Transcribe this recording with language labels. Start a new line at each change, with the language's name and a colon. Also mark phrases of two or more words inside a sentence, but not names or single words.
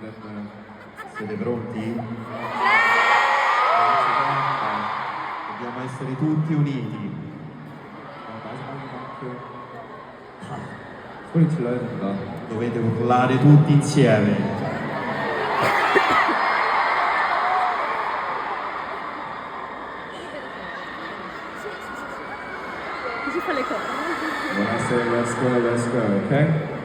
Italian: Siete pronti? Dobbiamo essere essere tutti uniti.
Korean: 마지막만큼 다 소리 질러야 된다.
Italian: Dovete urlare tutti insieme.
English: When I say let's go, okay?